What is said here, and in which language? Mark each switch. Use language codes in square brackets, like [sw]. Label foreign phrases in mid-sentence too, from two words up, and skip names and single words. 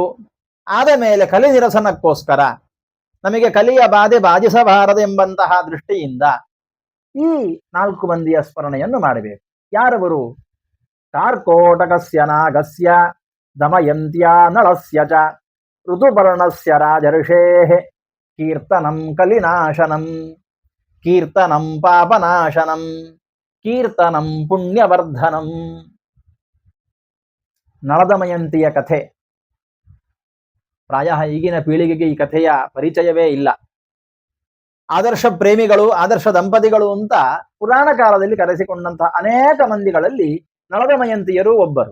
[kn] ಆದ ಮೇಲೆ ಕಲಿ ನಿರಸನಕ್ಕೋಸ್ಕರ ನಮಗೆ ಕಲಿಯ ಬಾಧೆ ಬಾಧಿಸಬಾರದೆಂಬಂತಹ ದೃಷ್ಟಿಯಿಂದ ಈ 4 ಮಂದಿಯ ಸ್ಮರಣೆಯನ್ನು ಮಾಡಬೇಕು. [sa] ಯಾರವರು? ಕಾರ್ಕೋಟಕಸ್ಯ ನಾಗಸ್ಯ ದಮಯಂತ್ಯಾ ನಳಸ್ಯ ಚ ಋತುಪರ್ಣಸ್ಯ ರಾಜರ್ಷೇಃ ಕೀರ್ತನಂ ಕಲಿನಾಶನಂ ಕೀರ್ತನಂ ಪಾಪನಾಶನಂ ಕೀರ್ತನಂ ಪುಣ್ಯವರ್ಧನಂ. [kn] ನಳದಮಯಂತಿಯ ಕಥೆ. ಪ್ರಾಯ ಈಗಿನ ಪೀಳಿಗೆಗೆ ಈ ಕಥೆಯ ಪರಿಚಯವೇ ಇಲ್ಲ. ಆದರ್ಶ ಪ್ರೇಮಿಗಳು, ಆದರ್ಶ ದಂಪತಿಗಳು ಅಂತ ಪುರಾಣ ಕಾಲದಲ್ಲಿ ಕರೆಸಿಕೊಂಡಂತಹ ಅನೇಕ ಮಂದಿಗಳಲ್ಲಿ ನಳದಮಯಂತಿಯರು ಒಬ್ಬರು.